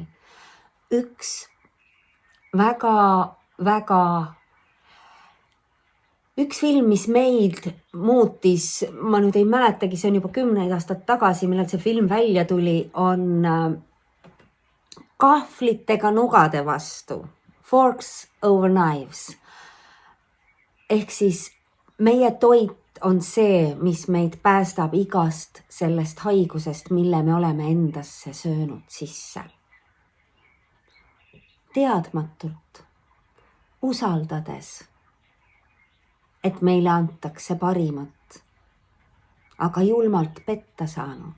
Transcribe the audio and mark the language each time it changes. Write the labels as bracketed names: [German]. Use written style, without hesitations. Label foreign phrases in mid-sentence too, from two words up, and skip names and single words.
[Estonian] Üks üks film, mis meid muutis, ma nüüd ei mäletagi, see on juba 10 aastat tagasi, millal see film välja tuli, on kahvlitega nugade vastu. Forks over knives. Ehk siis meie toit on see, mis meid päästab igast sellest haigusest, mille me oleme endasse söönud sisse. Teadmatult, usaldades, et meile antakse parimat, aga julmalt petta saanud.